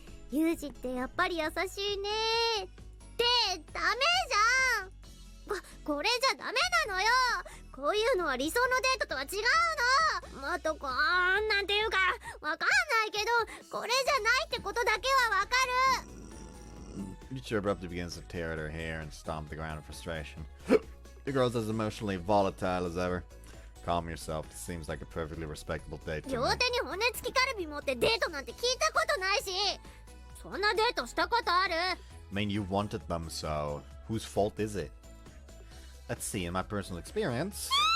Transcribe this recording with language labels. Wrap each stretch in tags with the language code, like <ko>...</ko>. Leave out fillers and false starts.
<ja>ユージってやっぱり優しいね。ってダメじゃん。これじゃダメなのよ。こういうのは理想のデートとは違うの。もっとこうなんていうかわかんないけど、これじゃないってことだけはわかる。</ja> <en>Michiru abruptly begins to tear at her hair and stomp the ground in frustration. The girl's as emotionally volatile as ever. Calm yourself. It seems like a perfectly respectable date to me.</en> <ja>両手に骨付きカルビ持ってデートなんて聞いたことないし、そんなデートしたことある？</ja> <en>I mean, you wanted them, so whose fault is it? Let's see, in my personal experience.</en>